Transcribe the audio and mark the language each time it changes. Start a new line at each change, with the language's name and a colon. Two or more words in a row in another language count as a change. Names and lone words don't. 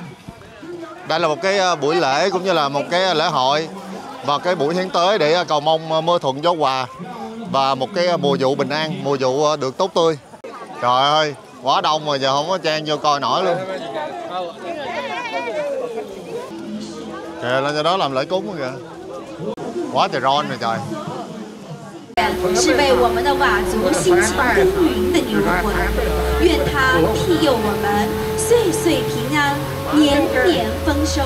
Vietnamese: Đây là một cái buổi lễ cũng như là một cái lễ hội và cái buổi hiến tế để cầu mong mưa thuận gió hòa và một cái mùa vụ bình an, mùa vụ được tốt tươi. Trời ơi, quá đông rồi, giờ không có chen vô coi nổi luôn. Kìa, lên cho đó làm lễ cúng kìa. Quá trời ron rồi trời.
Chinese: 是为我们的佤族辛勤耕耘的女人魂，愿她庇佑我们岁岁平安，年年丰收。